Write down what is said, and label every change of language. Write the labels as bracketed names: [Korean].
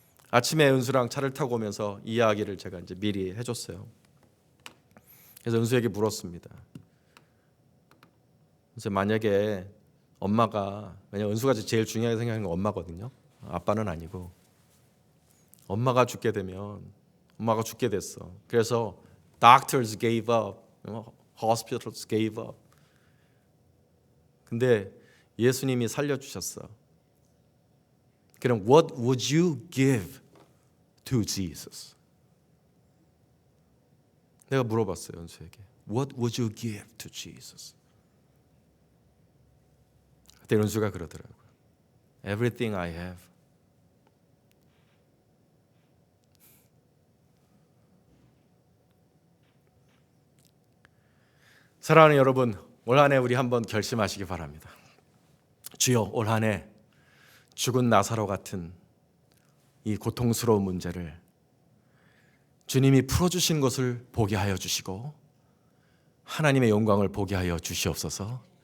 [Korean] 아침에 은수랑 차를 타고 오면서 이 이야기를 제가 이제 미리 해줬어요. 그래서 은수에게 물었습니다. 그래서 만약에 엄마가, 왜냐면 은수가 제일 중요하게 생각하는 건 엄마거든요. 아빠는 아니고. 엄마가 죽게 되면, 엄마가 죽게 됐어. 그래서 [English] doctors gave up, hospitals gave up. [Korean] 근데 예수님이 살려주셨어. 그럼 [English] what would you give to Jesus? [Korean] 내가 물어봤어요, 은수에게. [English] What would you give to Jesus? [Korean] 그때 은수가 그러더라고요. [English] Everything I have. [Korean] 사랑하는 여러분, 올 한 해 우리 한번 결심하시기 바랍니다. 주여, 올 한 해 죽은 나사로 같은 이 고통스러운 문제를 주님이 풀어주신 것을 보게 하여 주시고 하나님의 영광을 보게 하여 주시옵소서.